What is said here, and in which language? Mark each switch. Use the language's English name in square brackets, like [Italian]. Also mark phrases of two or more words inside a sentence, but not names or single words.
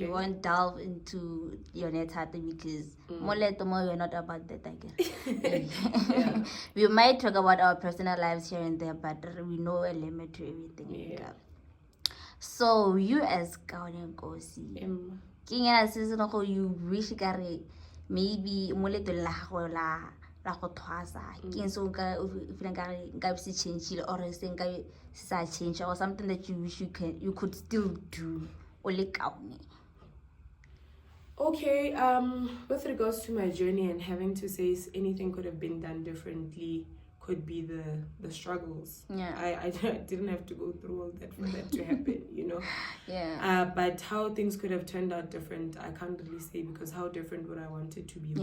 [English] You won't delve into your net because more you're not about that again. Yeah. We might talk about our personal lives here and there, but we know a limit to everything. Yeah. So you as Kaone Nkosi, you wish maybe [Tswana] la go thwasa ke so ka se [English] change or sa change or something that you wish you could still do [Tswana] o le [English] Kaone. Okay, with regards to my journey and having to say anything could have been done differently, could be the struggles. Yeah. I didn't have to go through all that for that to happen, you know. Yeah. But how things could have turned out different, I can't really say, because how different would I want it to be?